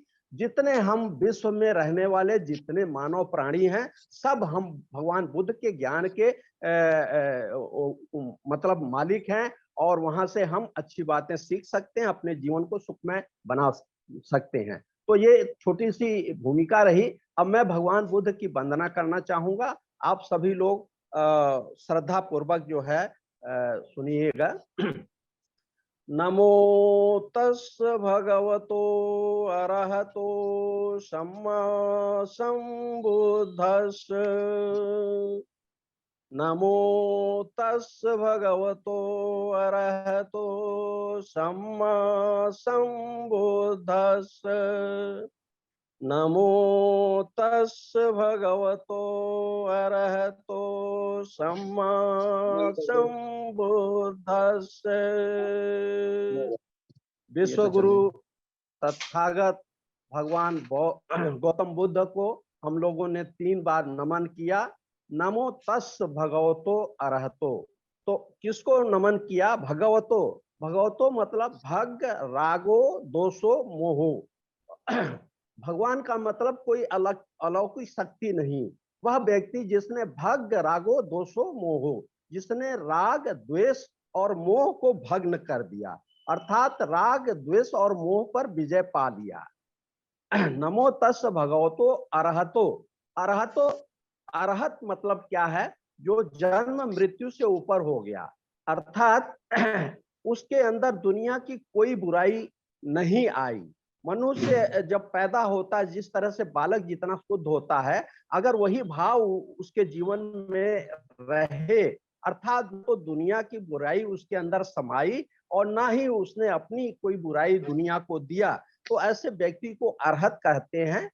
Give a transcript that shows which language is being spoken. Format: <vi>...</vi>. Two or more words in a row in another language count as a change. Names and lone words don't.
<hi>जितने हम विश्व में रहने वाले जितने मानव प्राणी हैं, सब हम भगवान बुद्ध के ज्ञान के मतलब मालिक हैं और वहां से हम अच्छी बातें सीख सकते हैं, अपने जीवन को सुखमय बना सकते हैं। तो ये छोटी सी भूमिका रही। अब मैं भगवान बुद्ध की वंदना करना चाहूंगा। आप सभी लोग श्रद्धा पूर्वक जो है सुनिएगा।</hi> <pi>नमो तस् भगवतो अरहतो सम्मा सम्बुद्धस्स। नमो तस् भगवतो अरहतो सम्मा सम्बुद्धस्स। नमो तस् भगवतो अरहतो सम्मा सम्बुद्धस्स।</pi> <hi>विश्व गुरु तथागत भगवान गौतम बुद्ध को हम लोगों ने 3 बार नमन किया।</hi> <pi>नमो तस् भगवतो अरहतो,</pi> <hi>तो किसको नमन किया? भगवतो। भगवतो मतलब</hi> <pi>भग, रागो, दोषो, मोहो।</pi> <hi>भगवान का मतलब कोई अलग अलौकिक शक्ति नहीं, वह व्यक्ति जिसने</hi> <pi>भग, रागो, दोषो, मोहो,</pi> <hi>जिसने राग, द्वेष और मोह को भग्न कर दिया, अर्थात राग, द्वेष और मोह पर विजय पा लिया।</hi> <pi>नमो तस् भगवतो अरहतो।</pi> <hi>अरहतो, अरहत मतलब क्या है? जो जन्म मृत्यु से ऊपर हो गया, अर्थात उसके अंदर दुनिया की कोई बुराई नहीं आई। मनुष्य जब पैदा होता है, जिस तरह से बालक जितना शुद्ध होता है, अगर वही भाव उसके जीवन में रहे, अर्थात तो दुनिया की बुराई उसके अंदर समाई और ना ही उसने अपनी कोई बुराई दुनिया को दिया, तो ऐसे व्यक्ति को अरहत कहते हैं।</hi>